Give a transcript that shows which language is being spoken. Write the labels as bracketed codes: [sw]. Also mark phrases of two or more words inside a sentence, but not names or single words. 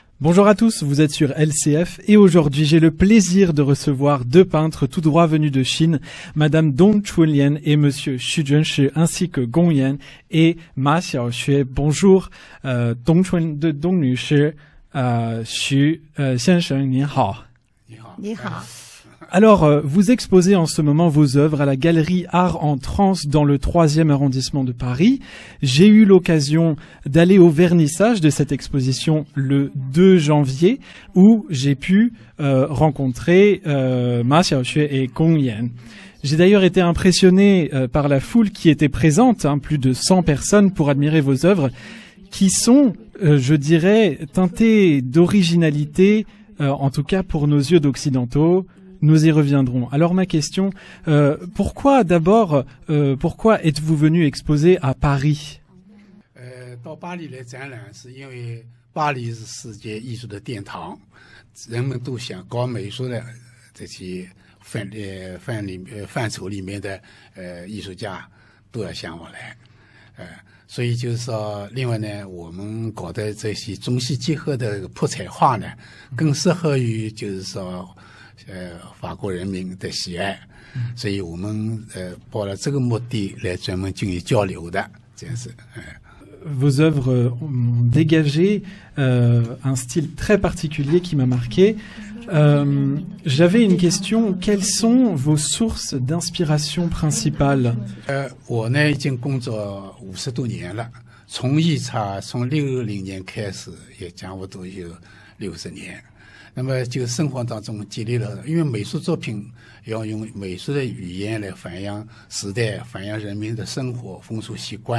[fr] Bonjour à tous, vous êtes sur LCF et aujourd'hui j'ai le plaisir de recevoir deux peintres tout droit venus de Chine, Madame Dong Chunlian et Monsieur Xu Zhenshi ainsi que Gong Yan et Ma Xiaoxue. Bonjour, [zh] Dong女士, Xu 先生您好. 你好. [fr] Alors, vous exposez en ce moment vos œuvres à la galerie Art en Trance dans le 3e arrondissement de Paris. J'ai eu l'occasion d'aller au vernissage de cette exposition le 2 janvier où j'ai pu rencontrer Ma Xiaoxue et Gong Yan. J'ai d'ailleurs été impressionné par la foule qui était présente, plus de 100 personnes pour admirer vos œuvres qui sont, je dirais, teintées d'originalité, en tout cas pour nos yeux d'occidentaux. Nous y reviendrons. Alors ma question, pourquoi êtes-vous venu exposer à Paris? [zh] 到巴黎来展览是因为巴黎是世界艺术的殿堂，人们都想搞美术的这些范畴里面的艺术家都要向我来，所以就是说，另外呢，我们搞的这些中西结合的泼彩画呢，更适合于就是说。法国人民的喜爱，所以我们抱了这个目的来专门进行交流的，这样是。 [fr] Vos œuvres ont dégagé un style très particulier qui m'a marqué. J'avais une question. Quelles sont vos sources d'inspiration principales? [zh] 我呢已经工作50多年了，从艺茶从60年开始，也差不多有60年。那么就生活当中积累了，因为美术作品要用美术的语言来反映时代，反映人民的生活风俗习惯。